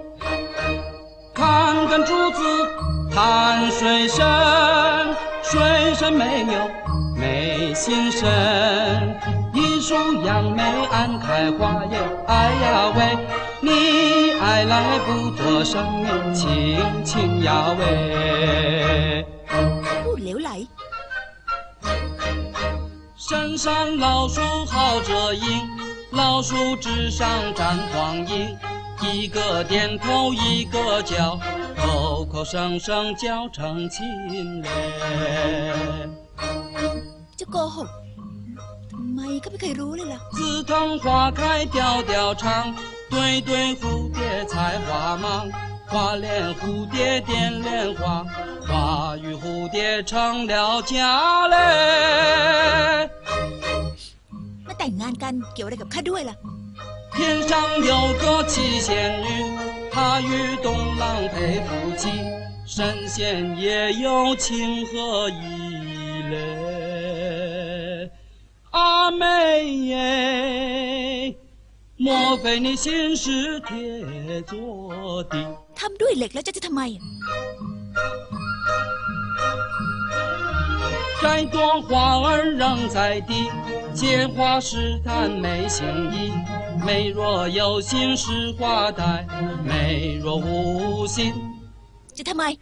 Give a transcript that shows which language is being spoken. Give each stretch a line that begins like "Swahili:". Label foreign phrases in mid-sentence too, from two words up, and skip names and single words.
Chinese: 看看竹子看水深，水深没有没心神。一树杨梅暗开花耶，哎呀喂，你爱来不作声，轻轻呀喂。
Thai: พูดเหลวไหล
Chinese: 深山老树好着影，老树枝上站黄莺，一个点头一个叫，口口声声叫成亲嘞。
Thai: จะโกหกทำไมก็ไม่เคยรู้เลยล่ะ
Chinese: 紫藤花开调调长，对对蝴蝶采花忙，花恋蝴蝶点莲花，花与蝴蝶成了家嘞。
Thai: มาแต่งงานกันเกี่ยวอะไรกับข้าด้วยล่ะ
Chinese: 天上有个七仙女，她与东郎配夫妻，神仙也有情和义嘞。阿妹耶，莫非你心是铁做的？
Thai: ทำด้วยเหล็กแล้วจะทำไม
Chinese: 摘朵花儿扔在地，借花试探没心意。妹若有心是花戴，妹若无心
Thai: จะทำไม